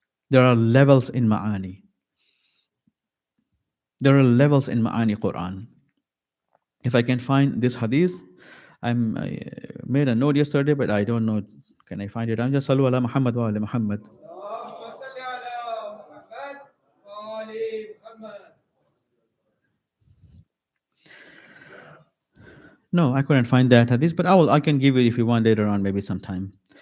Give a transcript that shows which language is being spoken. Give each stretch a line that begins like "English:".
English: There are levels in Ma'ani. There are levels in Ma'ani Quran. If I can find this hadith, I made a note yesterday, but I don't know. Can I find it? I'm just
Arabic: Sallu ala Muhammad wa ala Muhammad. اللهم صل على محمد وآل محمد.
English: No, I couldn't find that hadith, but I can give it if you want later on, maybe sometime.